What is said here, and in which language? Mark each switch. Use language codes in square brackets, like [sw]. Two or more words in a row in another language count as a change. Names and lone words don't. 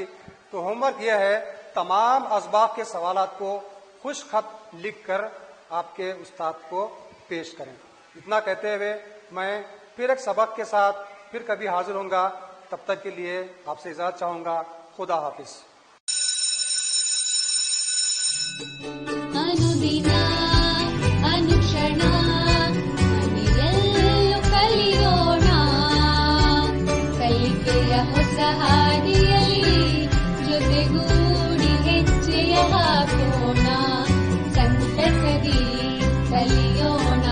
[ur] تو ہوم ورک یہ ہے تمام اسباق کے سوالات کو خوش خط لکھ کر آپ کے استاد کو پیش کریں. اتنا کہتے ہوئے میں پھر ایک سبق کے ساتھ پھر کبھی حاضر ہوں گا. تب تک کے لیے آپ سے اجازت چاہوں گا. خدا حافظ. [kn] ಅನುದಿನ ಅನುಕ್ಷಣ ಮನೆಯಲ್ಲೂ ಕಲಿಯೋಣ, ಕಲಿಕೆಯ ಹೊಸ ಹಾದಿಯಲ್ಲಿ ಜೊತೆಗೂಡಿ ಹೆಜ್ಜೆಯ ಕಲಿಯೋಣ